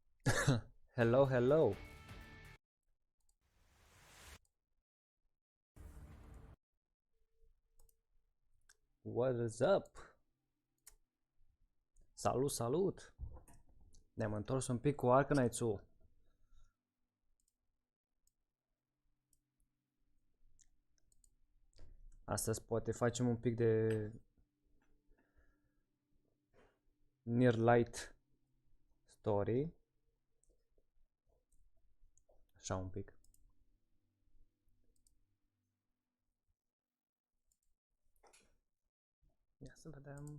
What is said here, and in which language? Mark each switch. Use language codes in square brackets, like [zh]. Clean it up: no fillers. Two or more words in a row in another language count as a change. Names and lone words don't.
[en] Hello, hello. What is up? [ro] Salut, salut! Ne-am întors un pic cu Arknights-ul. Astăzi poate facem un pic de near light story. Așa un pic. Ia să vedem.